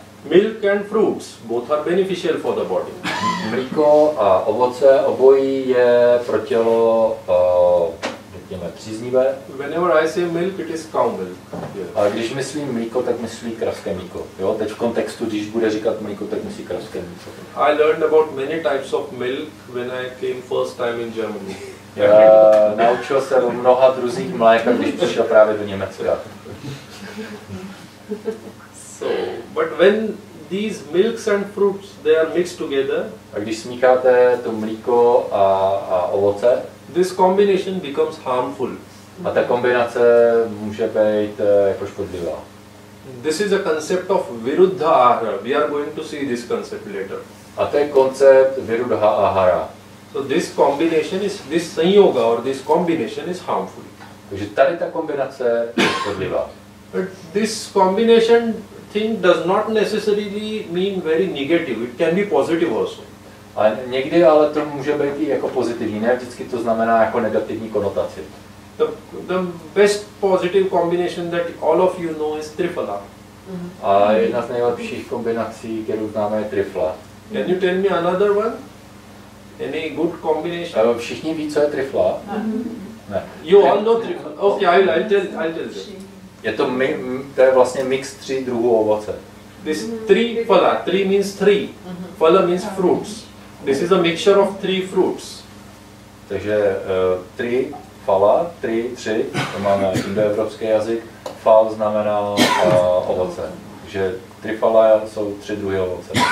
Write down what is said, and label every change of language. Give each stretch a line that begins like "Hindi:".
English: milk and fruits, both are beneficial for the body.
Czech: Mlíko a ovoce, obojí je pro tělo řekněme příznivé.
English: Whenever I say milk, it is cow milk.
Czech: Ale když myslím mlíko, tak myslí kravské mlíko. Jo? Teď v kontextu, když bude říkat mlíko, tak myslí kravské mlíko.
English: I learned about many types of milk when I came first time in Germany.
Czech: Naučil se o mnoha druzích mléka, když přišel právě do Německa.
English: So, but when these milks and fruits they are mixed together,
Czech: a když smícháte to mlíko a ovoce,
English: this combination becomes harmful.
Czech: A ta kombinace může být jako škodlivá.
English: This is a concept of viruddha ahara. We are going to see this concept later.
Czech: A to je koncept viruddha ahara.
English: So this sanyoga or this combination is harmful.
Czech: Takže tady ta kombinace je škodlivá.
English: But this combination thing does not necessarily mean very negative. It can be positive also.
Czech: A někdy ale to může být i jako pozitivní, ne vždycky to znamená jako negativní konotaci.
English: The best positive combination that all of you know is triphala.
Czech: A jedna z nejlepších kombinací, kterou známe, je trifla.
English: Can you tell me another one? Any good combination?
Czech: Všichni ví, co je trifla? Ne.
English: You all know triphala. Okay, I'll tell you.
Czech: To je vlastně mix 3 druhů ovoce.
English: This triphala, tri means three. Phala means fruits. This is a mixture of 3 fruits.
Czech: Takže fala, tři, to máme indoevropský jazyk, fal znamená ovoce. Takže trifala jsou 3 druhy ovoce.